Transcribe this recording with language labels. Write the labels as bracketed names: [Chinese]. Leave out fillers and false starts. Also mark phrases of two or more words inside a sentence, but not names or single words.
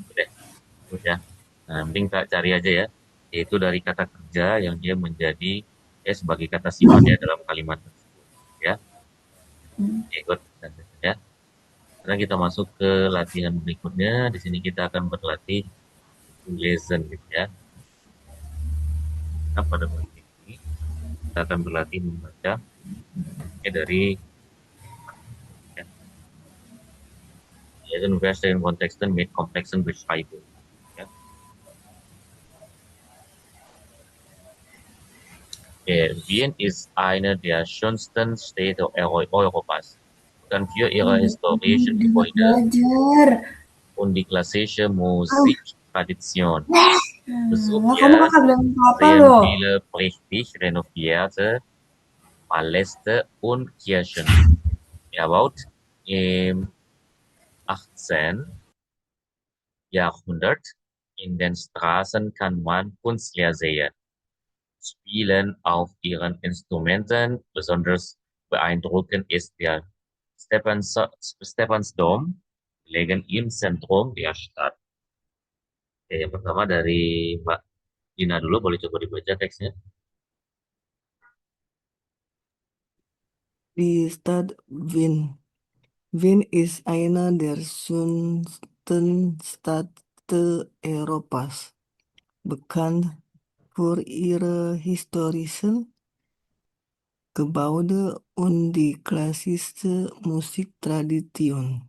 [Indonesian] Udah. Nah, mending tak cari aja ya. Yaitu dari kata kerja yang dia menjadi ya sebagai kata sifat ya dalam kalimat tersebut ya. Hmm. Ikut ya. Sekarang kita masuk ke latihan berikutnya. Di sini kita akan berlatih [English] to listen [Indonesian] gitu ya. Nah, pada bagian ini kita akan berlatih membaca dari ya, yaitu [German] Versen Kontexten mit komplexen Beschreibung. [Indonesian] Ya. [German] Wien ist eine der schönsten Städte Europas. Bekannt für ihre historischen [Indonesian] Enak [German] Gebäude [Indonesian] belajar. [German] und die klassische Ah, Musiktradition. [Indonesian] lah kamu [German] Besucher [Indonesian] kakak bilang apa [German] sehen [Indonesian] loh? [German] viele prächtig renovierte Paläste und Kirchen. Erbaut im 18. Jahrhundert. In den Straßen kann man Künstler sehen, spielen auf ihren Instrumenten. Besonders beeindruckend ist der Stephansdom, gelegen im Zentrum der Stadt. [Indonesian] Oke, yang pertama dari Mbak Dina dulu, boleh coba dibaca teksnya. [German] Die Stadt Wien. Wien ist einer der schönsten Städte Europas, bekannt für ihre historischen Gebäude und die klassische Musiktradition.